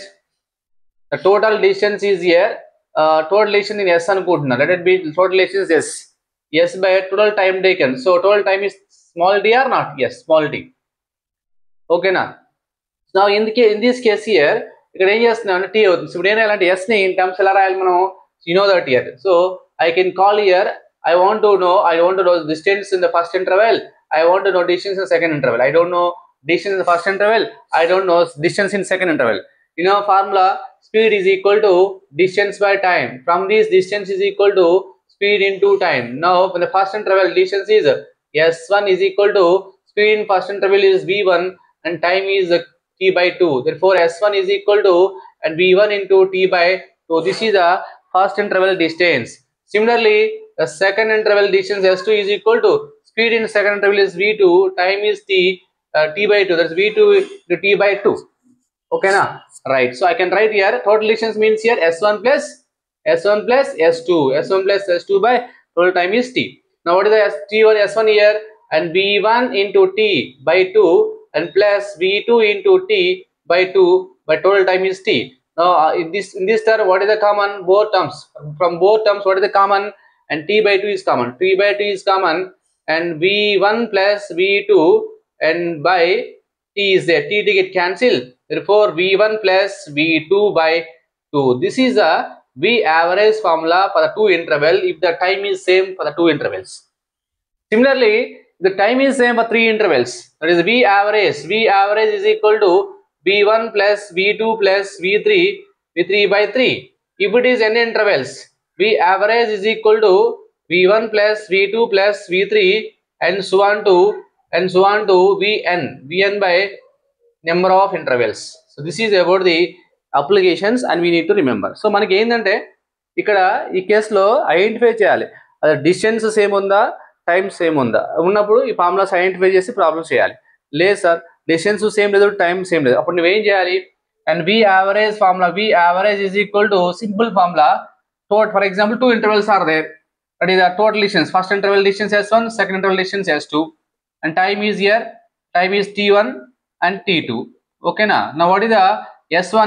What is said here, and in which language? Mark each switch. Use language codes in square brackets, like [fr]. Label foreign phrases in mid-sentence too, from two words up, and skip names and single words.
[en] the total distance is here, total distance [te] నేను ఎస్ అనుకుంటున్నా. [en] let it be total distance S by total time taken. So total time is small d or not? S, small d. Okay na? so in this case here [te] ఇక్కడ ఏం చేస్తున్నాం అంటే టీ అవుతుంది. ఇప్పుడు ఏం రాయాలంటే ఎస్ ని [en] in terms [te] ఎలా రాయాలి మనం? [en] You know that here. So I can call here. I want to know distance in the first interval. I want to know distance in the second interval. I don't know distance in the first interval. I don't know distance in second interval. You know formula, speed is equal to distance by time. From this, distance is equal to speed into time. Now in the first interval, distance is s1 is equal to speed in first interval is v1 and time is t/2. Therefore s1 is equal to and v1 into t/2. This is the first interval distance. Similarly, the second interval distance s2 is equal to speed in second interval is v2, time is t/2. That's v2 to t/2. Okay na? Right. So I can write here total distance means here s1 plus s2 by total time is t. Now what is the t or s1 here? And v1 into t/2 and plus v2 into t/2 by total time is t. Now in this term, what is the common? Both terms. From both terms, what is the common? And t/2 is common. And v1 plus v2 and by t is there. T get cancelled. Therefore v1 plus v2 by 2. This is a V average formula for the two interval if the time is same for the two intervals. Similarly, the time is same for three intervals. That is V average. V average is equal to V1 plus V2 plus V3 by 3. If it is n intervals, V average is equal to V1 plus V2 plus V3 and so on to Vn by number of intervals. So this is about the applications and we need to remember. [te] So మనకి ఏంటంటే ఇక్కడ ఈ కేసులో ఐడెంటిఫై చేయాలి అది [en] distance same [te] ఉందా [en] time same [te] ఉందా ఉన్నప్పుడు ఈ [en] formulas identify [te] చేసి ప్రాబ్లమ్ చేయాలి. లేదు సార్ [en] distance same లేదు time same [te] లేదు అప్పుడు నువ్వేం చేయాలి [en] అండ్ V average formula V average is equal to simple formula. For example, two intervals are there. That is the total distance. First interval distance S1, second interval distance S2, and time is here. Time is T1 and T2. Okay na? Now what is the S1?